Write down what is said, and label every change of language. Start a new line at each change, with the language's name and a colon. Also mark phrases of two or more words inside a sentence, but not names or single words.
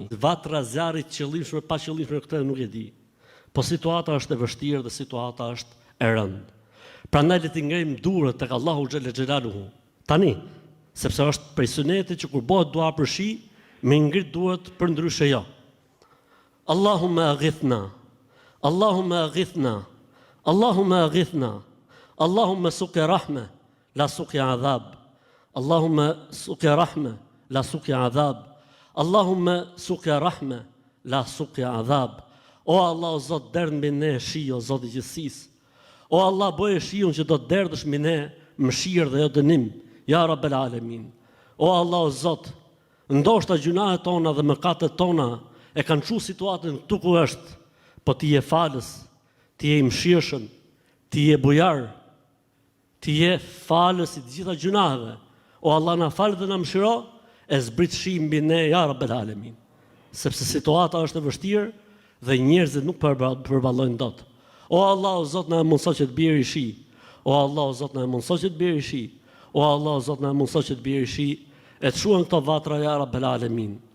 Albanian: Vatra zjarrit qëllimshme pa qëllimshme këtë nuk e di. Po situata është e vështirë dhe situata është e rëndë. Prandaj le të ngrejmë durët tek
Arabic: الله جل جلاله.
Albanian: Tani, sepse është prej sunetit që kur bëhet dua për shi, me ngrit duhet për ndryshe jo.
Arabic: اللهم أغثنا اللهم أغثنا. اللهم أغثنا. اللهم سقيا رحمة لا سقيا عذاب. اللهم سقيا رحمة لا سقيا عذاب. اللهم سقيا رحمة لا سقيا عذاب.
Albanian: O Allah, o Zot, derdh mbi ne shi, o Zot i gjithësisë. O Allah, bëje shiun që do të derdhësh mbi ne mëshirë dhe jo dënim,
Arabic: يا رب العالمين.
Albanian: O Allah, o Zot, ndoshta gjunahet tona dhe mëkatet tona e kanë çu situatën këtu ku është, po ti je falës, ti je i mëshirshëm, ti je bujar, ti je falës i të gjitha gjunaheve. O Allah, na fal dhe na mëshiro, e zbrit shi mbi ne,
Arabic: يا رب العالمين.
Albanian: Sepse situata është e vështirë dhe njerëzit nuk përballojnë dot. O Allah, o Zot, na mundëso që të bjerë i shi. O Allah, o Zot, na mundëso që të bjerë i shi. O Allah, o Zot, na mundëso që të bjerë i shi. E të shuan këto vatra,
Arabic: يا رب العالمين.